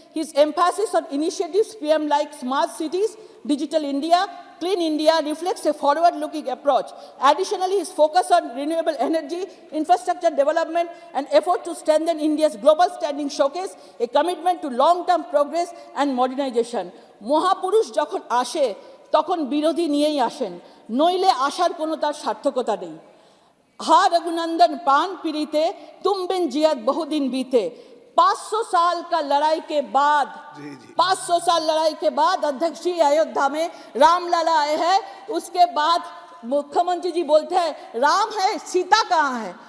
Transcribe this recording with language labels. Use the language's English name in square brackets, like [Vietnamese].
[English] His emphasis on initiatives PM like smart cities, digital India, clean India reflects a forward-looking approach. Additionally, his focus on renewable energy, infrastructure development, and effort to strengthen India's global standing showcase a commitment to long-term progress and modernization. [Bangla] মহাপুরুষ যখন আসে তখন বিরোধী নিয়েই আসেন, নইলে আসার কোনো তার সার্থকতা নেই। [Hindi] हा रघुनंदन प्राण पीड़िते तुम बिन जियत बहुदिन बीते। 500 साल का लड़ाई के बाद 500 साल लड़ाई के बाद अध्यक्ष जी अयोध्या में रामलला आए हैं। उसके बाद मुख्यमंत्री जी बोलते हैं राम है, सीता कहाँ है।